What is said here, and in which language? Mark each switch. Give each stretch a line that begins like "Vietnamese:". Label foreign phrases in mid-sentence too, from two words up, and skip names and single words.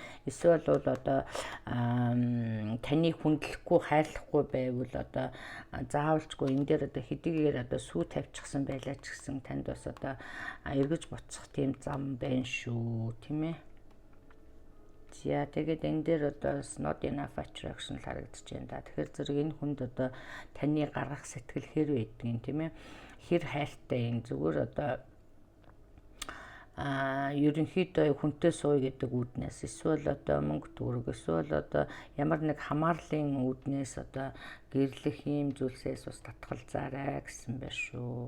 Mongolian: Эсвэл бол одоо таны хүндлэхгүй хайрлахгүй байвал одоо заавалчгүй энэ дээр одоо хэдийгээр одоо сүү тавьчихсан байлаа ч гэсэн танд бас одоо эргэж буцах тийм зам байна шүү тийм ээ. За тэгээд энэ дээр одоо
English: not enough attraction
Mongolian: л харагдаж байна да. Тэгэхээр зэрэг энэ хүнд одоо таны гаргах сэтгэл хэр байдаг юм тийм ээ. Хэр хайртай юм зүгээр одоо ерөнхийдөө хүнтэй сууя гэдэг үүднээс эсвэл одоо мөнгө төгрөг эсвэл одоо ямар нэг хамаарлын үүднээс одоо гэрлэх ийм зүйлсээс бас татгалзаарай гэсэн байна шүү.